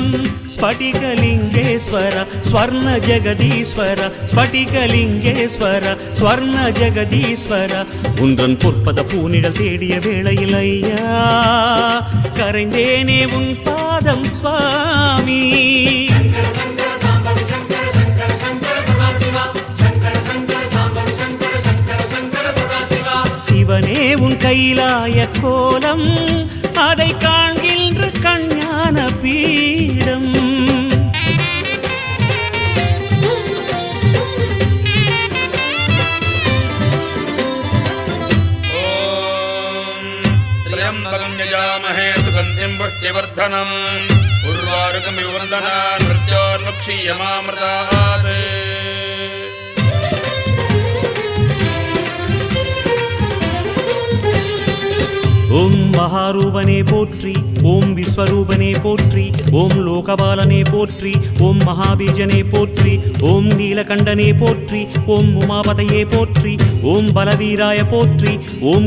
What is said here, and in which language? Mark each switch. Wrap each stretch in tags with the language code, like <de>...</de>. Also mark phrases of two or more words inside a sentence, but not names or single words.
<ta>ஸ்படிகலிங்கேஸ்வர ஸ்வர்ண ஜெகதீஸ்வர, ஸ்படிகலிங்கேஸ்வர ஸ்வர்ண ஜெகதீஸ்வர, உன்றன் பொற்பத பூனிடல் தேடிய வேளையில் ஐயா கரைந்தேனே உன் பாதம் சுவாமி. சிவனே உன் கைலாய கோலம், அதை காண்கின்ற கஞான பீடம்.</ta> <sa>त्र्यम्बकं यजामहे सुगन्धिं पुष्टिवर्धनम् उर्वारुकमिव वन्दनान् मृत्योर्मुक्षीयमामृतात्.</sa> <ta>ஓம் மகாரூபனே போற்றி, ஓம் விஸ்வரூபனே போற்றி, ஓம் லோகபாலனே போற்றி, ஓம் மகாபீஜனே போற்றி, ஓம் நீலகண்டனே போற்றி, ஓம் உமாபதையே போற்றி, ஓம் பலவீராய போற்றி, ஓம்</ta>